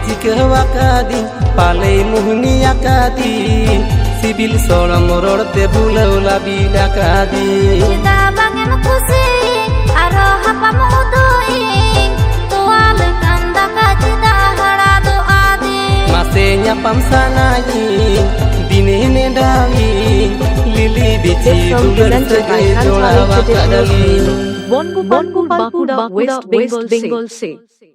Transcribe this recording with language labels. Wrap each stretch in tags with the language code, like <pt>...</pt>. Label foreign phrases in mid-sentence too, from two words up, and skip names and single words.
<sat>ᱴᱷᱤᱠᱟᱹᱣᱟᱠᱟᱫᱤᱧ ᱯᱟᱞᱮ ᱢᱩᱦᱱᱤ ᱟᱠᱟᱫᱤᱧ ᱥᱤᱵᱤᱞ ᱥᱚᱲᱚᱢ ᱨᱚᱲᱛᱮ ᱵᱷᱩᱞᱟᱹᱣ ᱞᱟᱵᱤᱫ ᱟᱠᱟᱫᱤᱧ ᱪᱮᱫᱟᱜ ᱵᱟᱝᱮᱢ ᱠᱩᱥᱤ ᱟᱨᱚ ᱦᱟᱯᱟᱢ ᱩᱫᱩᱜᱤᱧ ᱛᱚᱣᱟ ᱞᱮᱠᱟᱱ ᱫᱟᱠᱟ ᱪᱮᱫᱟᱜ ᱦᱟᱲᱟᱫᱚ ᱟᱫᱤᱧ ᱢᱟᱥᱮ ᱧᱟᱯᱟᱢ ᱥᱟᱱᱟᱭᱤᱧ ᱫᱤᱱᱮ ᱱᱮᱰᱟᱣᱤᱧ ᱞᱤᱞᱤ ᱵᱤᱪᱷᱤ</sat> <en>This song</en> <sat>ᱫᱩᱞᱟᱹᱲ</sat> <en>presented by</en> <sat>ᱥᱟᱹᱜᱟᱹᱭ Sun ᱡᱚᱲᱟᱣ Talented ᱟᱠᱟᱫᱟᱞᱤᱧ</sat> <en>Bonbupalpur, Bakuda, West Bengal, say.</en>